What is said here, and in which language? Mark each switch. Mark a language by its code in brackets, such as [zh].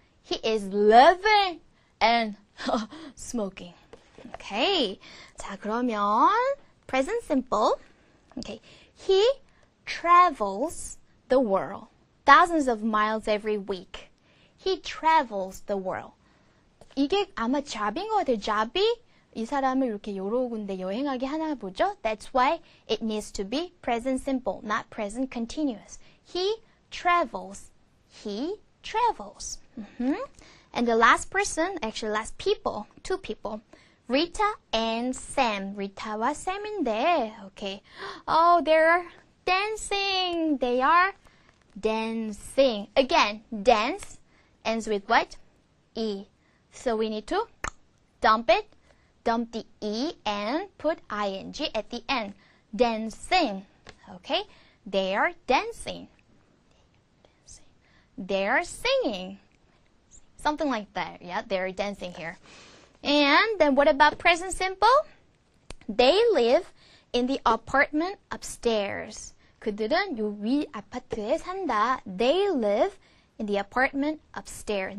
[en] He is laughing and smoking. Okay. [ko] 자, 그러면 present simple. Okay. [en] He travels the world. Thousands of miles every week. He travels the world. [ko] 이게 아마 job인 것 같아요. job이 이 사람을 이렇게 여러 군데 여행하게 하나 보죠. [en] That's why it needs to be present simple, not present continuous. He travels. He travels. And the last person, actually last people, two people. Rita and Sam. [ko] Rita와 Sam인데, [en] okay. Oh, they're dancing. They are dancing. Again, dance ends with what? E. So we need to dump it. Dump the E and put ing at the end. Dancing. Okay? They are dancing. They are singing. Something like that. Yeah, they're dancing here. And then what about present simple? They live in the apartment upstairs. [ko] 그들은 요 위 아파트에 산다. [en] They live in the apartment upstairs.